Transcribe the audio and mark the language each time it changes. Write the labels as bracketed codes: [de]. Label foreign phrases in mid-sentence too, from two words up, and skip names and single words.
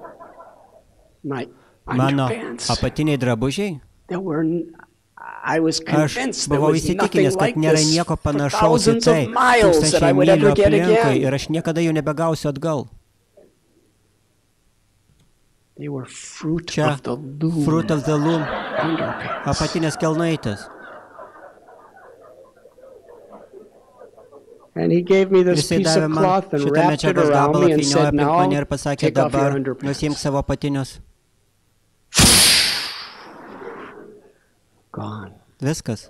[lt] Mano apatiniai drabužiai, aš buvau įsitikinęs, kad nėra nieko panašaus į tai, 1000 mylių aplinkui, ir aš niekada jų nebegausiu atgal. Čia fruit of the loom, apatinės kelnaitės. Jisai davė man šitą medžiagos gabalą, apvyniojo aplink mane ir pasakė, dabar nusiimk savo apatinius. Viskas.